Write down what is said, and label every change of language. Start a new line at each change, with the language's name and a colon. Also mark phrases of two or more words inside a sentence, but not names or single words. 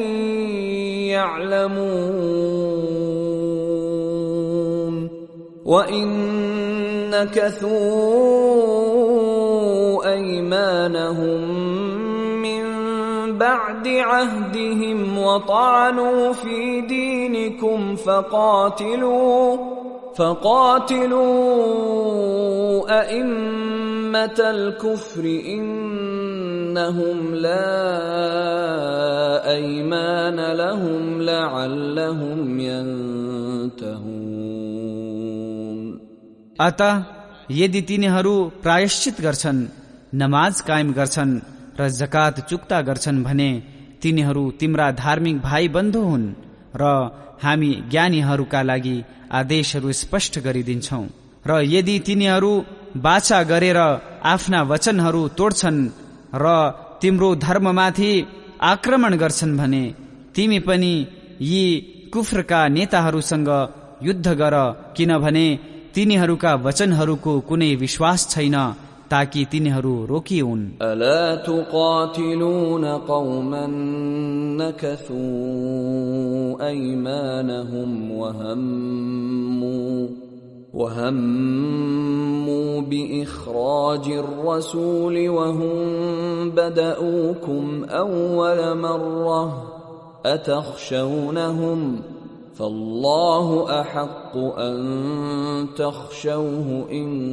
Arabic: يعلمون وإن نكثوا أيمانهم من بعد عهدهم وطعنوا في دينكم فقاتلوا أئمة الكفر إنهم لا أيمان لهم لعلهم ينتهون।
Nepali: अतः यदि तिनीहरू प्रायश्चित गर्छन्, नमाज कायम गर्छन् र जकात चुक्ता गर्छन् भने तिनीहरू तिम्रा धार्मिक भाइ बन्धु हुन् र हामी ज्ञानीहरूका लागि आदेशहरू स्पष्ट गरिदिन्छौं। र यदि तिनीहरू बाचा गरेर आफ्ना वचनहरू तोड्छन् र तिम्रो धर्ममाथि आक्रमण गर्छन् भने तिमी पनि यी कुफ्रका नेताहरूसँग युद्ध गर, किनभने तिनीहरूका वचनहरूको कुनै विश्वास छैन ताकि तिनीहरू रोकिउन्।
Arabic: ألا تقاتلون قوما نكثوا أيمانهم وهموا بإخراج الرسول وهم بدءوكم أول مرة أتخشونهم فالله أحق أن تخشوه إن